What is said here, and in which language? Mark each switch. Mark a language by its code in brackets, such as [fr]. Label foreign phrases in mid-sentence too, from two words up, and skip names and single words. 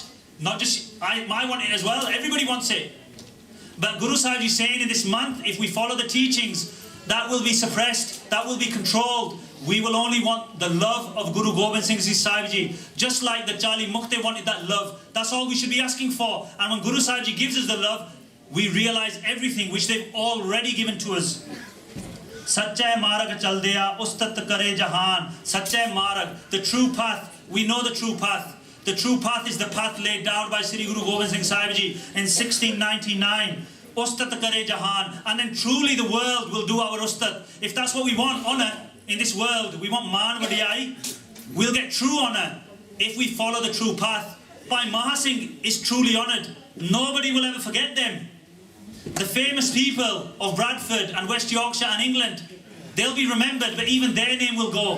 [en] Not just, I want it as well, everybody wants it. But Guru Sahib is saying in this month, if we follow the teachings, that will be suppressed, that will be controlled. We will only want the love of Guru Gobind Singh Sahib Ji. Just like the Charlie Mukte wanted that love. That's all we should be asking for. And when Guru Sahib Ji gives us the love, we realize everything which they've already given to us. [pa] ਸਚਾਈ ਮਾਰਗ ਚਲਦਿਆ ਉਸਤਤਿ ਕਰੇ ਜਹਾਨ. ਸਚਾਈ ਮਾਰਗ, [en] the true path. We know the true path. The true path is the path laid down by Sri Guru Gobind Singh Sahib Ji in 1699. [pa] ਉਸਤਤਿ ਕਰੇ ਜਹਾਨ. [en] And then truly the world will do our ustat. If that's what we want, honor in this world, we want [pa] ਮਾਣ ਵਡਿਆਈ, [en] we'll get true honor if we follow the true path. Bhai Mahasingh is truly honored. Nobody will ever forget them. The famous people of Bradford and West Yorkshire and England, they'll be remembered, but even their name will go.